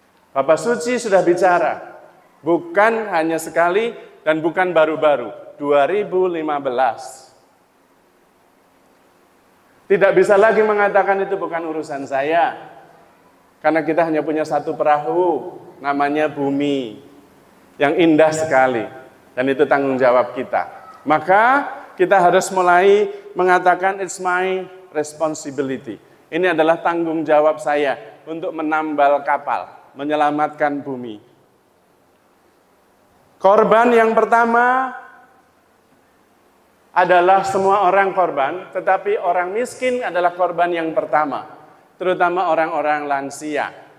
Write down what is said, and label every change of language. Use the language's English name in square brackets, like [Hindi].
[Indonesian] Bapak Suci sudah bicara, bukan hanya sekali dan bukan baru-baru, 2015. Tidak bisa lagi mengatakan itu bukan urusan saya, karena kita hanya punya satu perahu, namanya bumi, yang indah sekali, dan itu tanggung jawab kita. Maka kita harus mulai mengatakan [English] it's my responsibility. [Indonesian] Ini adalah tanggung jawab saya untuk menambal kapal, menyelamatkan bumi. Korban yang pertama adalah semua orang korban, tetapi orang miskin adalah korban yang pertama, terutama orang-orang lansia.